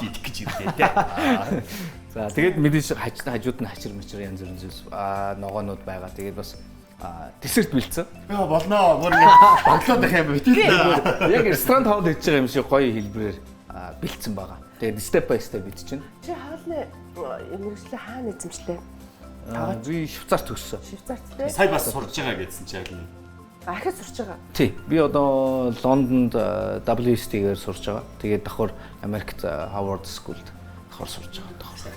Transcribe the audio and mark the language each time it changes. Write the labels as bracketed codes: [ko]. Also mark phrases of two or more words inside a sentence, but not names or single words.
[mn] идэх гэж ирлээ тий. За тэгээд мэдээж хажууд нь хачир мачир янз бүрийн зүйлс ногоонууд байгаа. Тэгээд бас десерт бэлдсэн. Яа болноо. Бүр ингэ баглаад байх юм бит. Яг ресторан хоол хийж байгаа юм шиг гоё хэлбэрээр бэлдсэн байгаа. Тэгээд [en] step by step [mn] бичиж байна. Чи хаалны мэрэгчлээ хаана эзэмшлээ? Би Швейцарт төгссөн. Швейцарт тий. Сая бас сурж байгаа гэдсэн чи яг юм. Ахад сурч байгаа. Тий. Би одоо Лондонд WST-гээр сурж байгаа. Тэгээд давхар Америкт Harvard School-д давхар сурж байгаа.